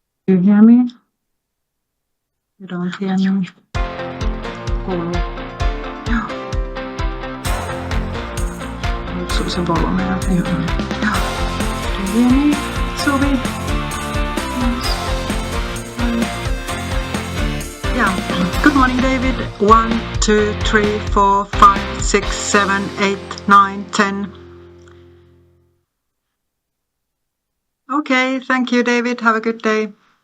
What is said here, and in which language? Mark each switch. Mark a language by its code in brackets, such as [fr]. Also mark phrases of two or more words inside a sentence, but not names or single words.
[en] You hear me? You don't hear me? [fi] Kuuluu. Joo. Nyt se volume. Joo. [en] Do you hear me, Suvi? Yes. Yeah. Good morning, David. 1, 2, 3, 4, 5, 6, 7, 8, 9, 10. Okay, thank you, David. Have a good day.